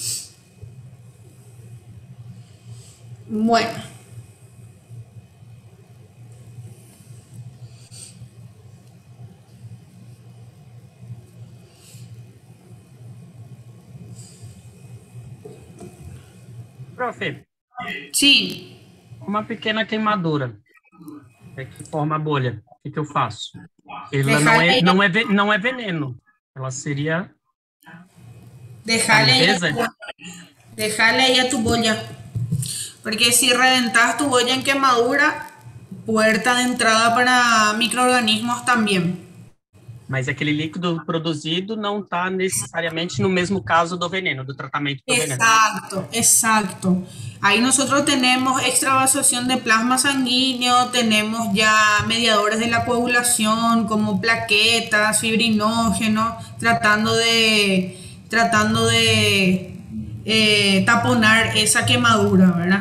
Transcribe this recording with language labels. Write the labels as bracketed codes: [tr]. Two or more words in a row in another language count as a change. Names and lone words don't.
[es] Bueno. Profe, Sí. [pt] uma pequena queimadura que forma bolha, o que eu faço? Ela não é veneno, ela seria [es] Déjale [pt] limpeza. [es] ahí a tu boya. Porque si reventas tu boya en quemadura, puerta de entrada para micro-organismos también. [pt] Mas aquele líquido produzido não está necessariamente no mesmo caso do veneno, do tratamento do veneno. [es] Exacto, exacto. Ahí nosotros tenemos extravasación de plasma sanguíneo, tenemos ya mediadores de la coagulación como plaquetas, fibrinógenos, tratando de taponar esa quemadura, ¿verdad?